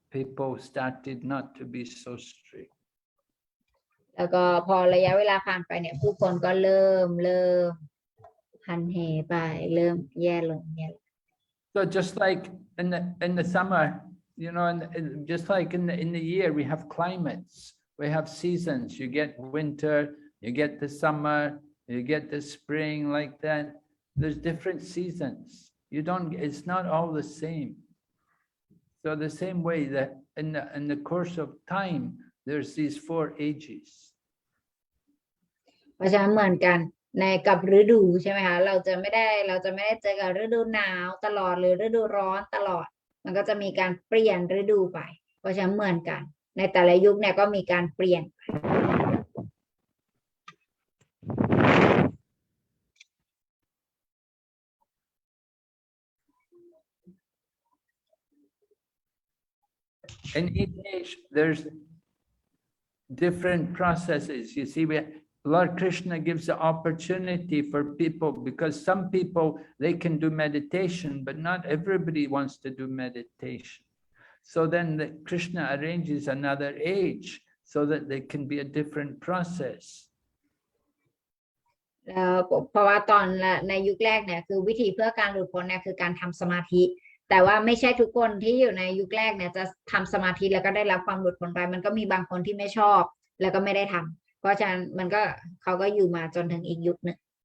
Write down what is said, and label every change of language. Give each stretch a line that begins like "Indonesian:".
English: People started not to be so strict.
Thai: แล้วก็พอระยะเวลาผ่านไปเนี่ยผู้คนก็เริ่มหันเหไปเริ่มแย่ลง
English: So just like in the summer, you know, just like in the year, we have climates, we have seasons. You get winter, you get the summer, you get the spring, like that. There's different seasons. It's not all the same. So the same way that in the course of time, there's these 4 ages.
Thai: เพราะฉะนั้นเหมือนกันในกับฤดูใช่ไหมคะเราจะไม่ได้เจอกับฤดูหนาวตลอดหรือฤดูร้อนตลอดมันก็จะมีการเปลี่ยนฤดูไปเพราะฉะนั้นเหมือนกันในแต่ละยุคเนี่ยก็มีการเปลี่ยน
English: In each age, there's different processes. You see, Lord Krishna gives the opportunity for people because some people, they can do meditation, but not everybody wants to do meditation. So then Krishna arranges another age so that they can be a different process.
Thai: เพราะว่าตอนในยุคแรกเนี่ยคือวิธีเพื่อการหลุดพ้นเนี่ยคือการทำสมาธิแต่ว่าไม่ใช่ทุกคนที่อยู่ในยุคแรกเนี่ยจะทำสมาธิแล้วก็ได้รับความหลุดพ้นไปมันก็มีบางคนที่ไม่ชอบแล้วก็ไม่ได้ทำเพราะฉะนั้นเขาก็อยู่มาจนถึงอีกยุคหนึ่ง